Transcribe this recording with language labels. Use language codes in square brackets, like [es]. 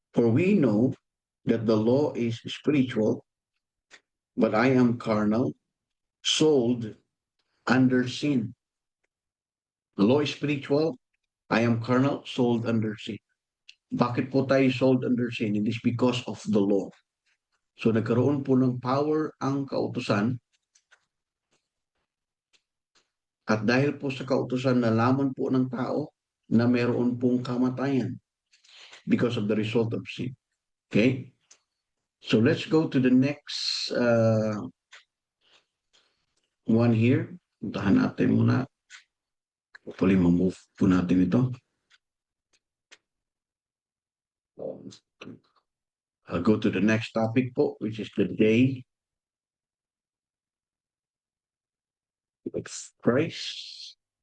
[en] For we know that the law is spiritual, but I am carnal, sold under sin. The law is spiritual, I am carnal, sold under sin. [tl] Bakit po tayo [en] sold under sin? It is because of the law. [tl] So nagkaroon po ng power ang kautusan at dahil po sa kautusan nalaman po ng tao na meron pong kamatayan [en] because of the result of sin. Okay? So let's go to the next one here. [tl] Puntahan natin muna. Hopefully, ma-move po natin ito. [en] I'll go to the next topic po, which is the day of Christ.